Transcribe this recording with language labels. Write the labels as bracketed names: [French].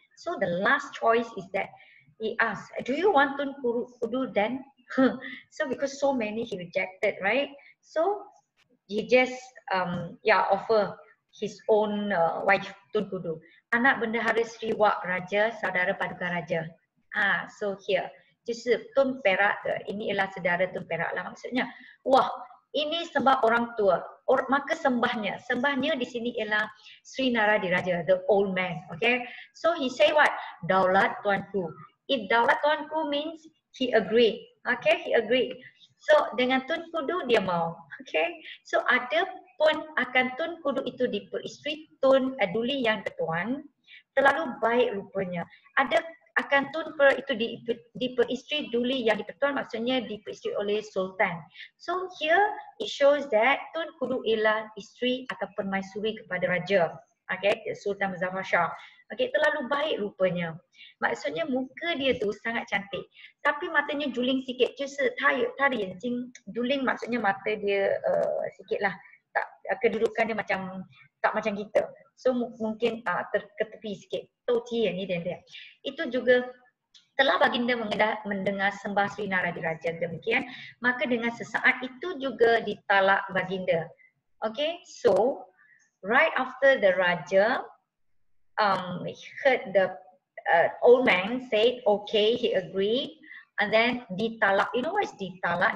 [English] So the last choice is that he asked, do you want Tun Kudu then? So because so many he rejected, right? So he just offer his own wife Tun Kudu. [Malay] Anak Bendahara Sri Wak Raja, saudara Paduka Raja. [English] So here, [Chinese] 就是 [English] Tun Perak ke. [Malay] Ini ialah saudara Tun Perak lah maksudnya. Wah, ini sembah orang tua. Maka sembahnya di sini ialah Sri Naradiraja, [English] the old man. Okay, so he say what? [Malay] Daulat Tuanku. [English] If [Malay] Daulat Tuanku [English] means he agreed. Okay, he agreed. [Malay] So dengan Tun Kudu dia mau. Okay, so ada pun akan Tun Kudu itu diperisteri Duli yang tertuan terlalu baik rupanya. Ada akan Tun itu diperisteri Duli yang dipertuan, maksudnya diperisteri oleh Sultan. [English] So here it shows that [Malay] Tun Kudu ialah isteri atau permaisuri kepada raja. [English] Okay, Sultan Muzaffar Shah. [Malay] Okay, terlalu baik rupanya. Maksudnya muka dia tu sangat cantik, tapi matanya juling sikit. [Chinese] 就是他的眼睛 [Malay] juling, maksudnya mata dia sikitlah tak, kedudukan dia macam tak macam kita. So mungkin ke tepi sikit. Ni dia. Itu juga telah baginda mendengar sembah Sri Naradiraja demikian, maka dengan sesaat itu juga ditalak baginda. [English] Okay, so right after the Raja heard the old man said okay, he agreed, and then ditalak. You know what is ditalak?